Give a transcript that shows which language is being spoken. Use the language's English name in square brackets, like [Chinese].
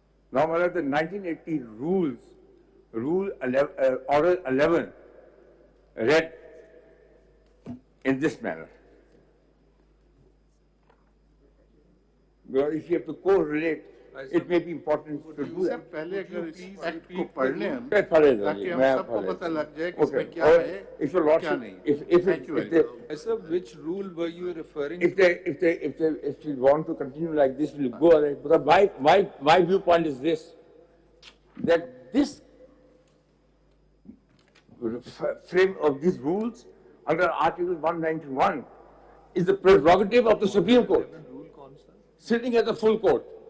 [English] Now, the 1980 rules, Order 11, read in this manner. If you have to correlate, it may be important to do that. [Hindi] पहले अगर इस act को पढ़ लें हम, ताकि हम सबको पता लग जाए कि इसमें क्या है, क्या नहीं। [English] Sir, which rule were you referring to? If you want to continue like this, we'll go ahead. Because my viewpoint is this, that this frame of these rules under Article 191 is the prerogative of the Supreme Court, sitting at the full court.